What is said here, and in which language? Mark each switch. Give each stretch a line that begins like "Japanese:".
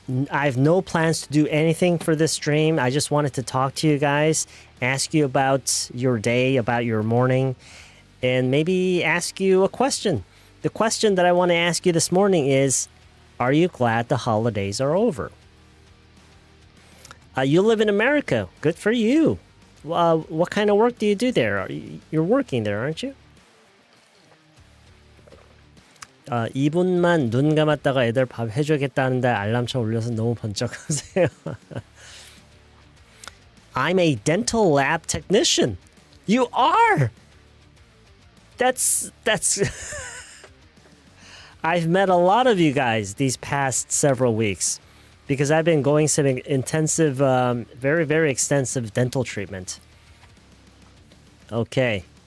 English: I have no plans to do anything for this stream. I just wanted to talk to you guys, ask you about your day, about your morning, and maybe ask you a question. The question that I want to ask you this morning is, are you glad the holidays are over? You live in America. Good for you. What kind of work do you do there? You're working there, aren't you?
Korean: 2분만 눈 감았다가 애들 밥 해줘야겠다는데 알람처럼 울려서 너무 번쩍하세요.
English: I'm a dental lab technician. You are. That's I've met a lot of you guys these past several weeks because I've been going some intensive, very, very extensive dental treatment. Okay.